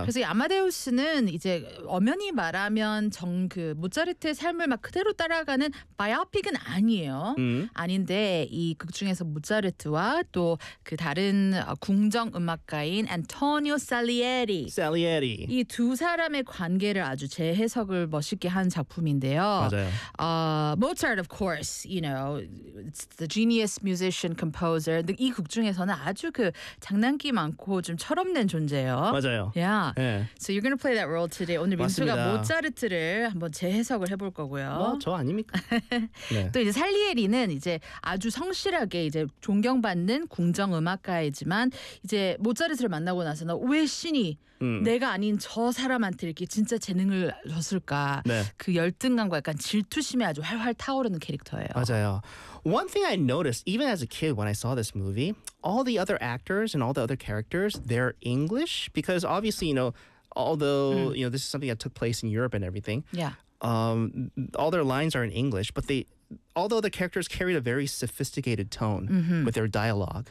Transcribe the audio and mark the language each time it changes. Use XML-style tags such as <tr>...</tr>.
<ko>그래서 이 아마데우스는 이제 엄연히 말하면 그 모차르트의 삶을 막 그대로 따라가는 바이오픽은 아니에요. 아닌데 이 극 중에서 모차르트와 또 그 다른 궁정 음악가인 안토니오 살리에리 이 두 사람의 관계를 아주 재해석을 멋있게 한 작품인데요. 맞아요.</ko> <en>Mozart, of course, you know, it's the genius musician, composer.</en> <ko>이 극 중에서는 아주 그 장난기 많고 좀 철없는 존재예요. 맞아요. Yeah. yeah.</ko> <en>So you're going to play that role today.</en> <ko>오늘 민수가 모차르트를 한번 재해석을 해볼 거고요. 저 아닙니까? 네. 또 이제 살리에리는 이제 아주 성실하게 이제 존경받는 궁정 음악가이지만 이제 모차르트를 만나고 나서는 왜 신이 내가 아닌 저 사람한테 이렇게 진짜 재능을 줬을까? 네. 그 열등감과 약간 질투심에 아주 활활 타오르는 캐릭터예요. 맞아요.</ko> <en>One thing I noticed, even as a kid when I saw this movie, all the other actors and all the other characters, they're English because obviously, you know, although, you know, this is something that took place in Europe and everything. Yeah. All their lines are in English, but although the characters carried a very sophisticated tone with their dialogue.</en>